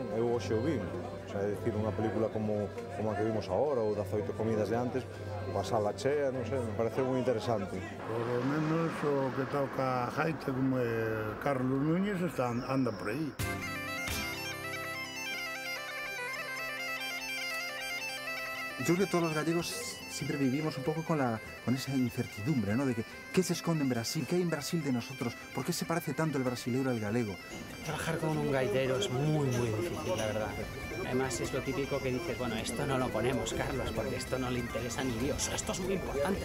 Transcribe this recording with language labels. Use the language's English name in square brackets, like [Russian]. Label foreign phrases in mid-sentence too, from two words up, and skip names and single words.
[Galician] Eu hoxe o vi, [Spanish] o sea, [Galician] é dicir, unha película como a que vimos agora, ou das 8 comidas de antes, a sala chea, non sei, me parece moi interesante. [Spanish] Por lo menos [Galician] o que toca a gaita, como Carlos Núñez, anda por aí. [Spanish] Yo creo que todos los gallegos siempre vivimos un poco con esa incertidumbre, ¿no? De que qué se esconde en Brasil, qué hay en Brasil de nosotros, por qué se parece tanto el brasileiro al galego. Trabajar con un gaitero es muy difícil, la verdad. Además es lo típico que dice, bueno, esto no lo ponemos, Carlos, porque esto no le interesa ni Dios, esto es muy importante.